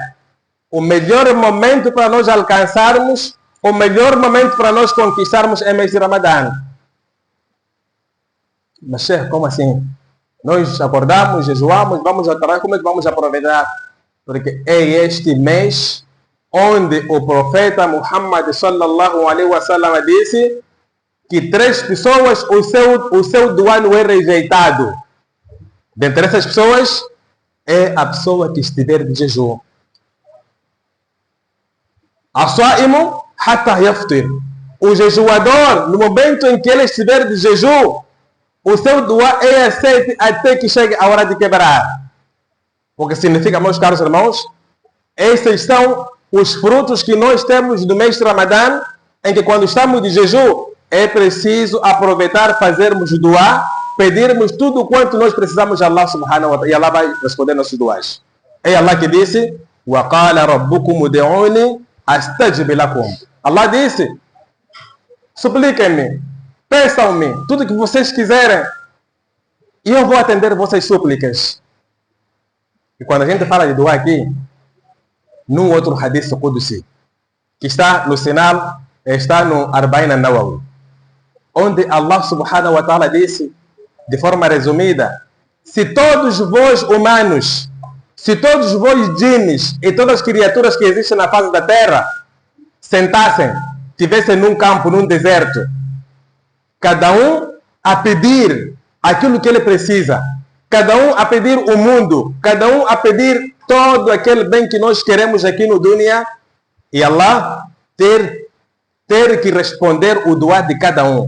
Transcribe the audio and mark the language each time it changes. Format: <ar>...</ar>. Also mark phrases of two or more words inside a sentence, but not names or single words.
<pt>O melhor momento para nós alcançarmos, o melhor momento para nós conquistarmos é o mês de Ramadã. Mas, como assim? Nós acordamos, jejuamos, vamos ao trabalho, como é que vamos aproveitar? Porque é este mês onde o profeta Muhammad</pt> <ar>صلى الله عليه وسلم</ar> <pt>disse que 3 pessoas, o seu dua não é rejeitado. Dentre essas pessoas, é a pessoa que estiver de jejum.</pt> <ar>الصائم حتى يفطر.</ar> <pt>O jejuador, no momento em que ele estiver de jejum, o seu dua é aceito até que chegue a hora de quebrar. O que significa, meus caros irmãos, esses são os frutos que nós temos do mês de Ramadã, em que quando estamos de jejum, é preciso aproveitar, fazermos dua, pedirmos tudo quanto nós precisamos de Allah</pt> <ar>سبحانه وتعالى,</ar> <pt>e Allah vai responder nossos duas. É Allah que disse,</pt> <ar>وَقَالَ رَبُّكُمُ دِعُونِ أَسْتَجِبْ لَكُمْ.</ar> <pt>Allah disse, supliquem-me, peçam-me tudo que vocês quiserem, e eu vou atender vossas súplicas. E quando a gente fala de dua aqui, num outro</pt> <ar>حديث قدسي,</ar> <pt>que está no sinal, está no Arba'in an-Nawawi, onde Allah</pt> <ar>سبحانه وتعالى</ar> <pt>disse, de forma resumida, se todos vós humanos, se todos vós djinns e todas as criaturas que existem na face da terra sentassem, tivessem num campo, num deserto, cada um a pedir aquilo que ele precisa, cada um a pedir o mundo, cada um a pedir todo aquele bem que nós queremos aqui no dunya, e Allah ter que responder o dua de cada um.</pt>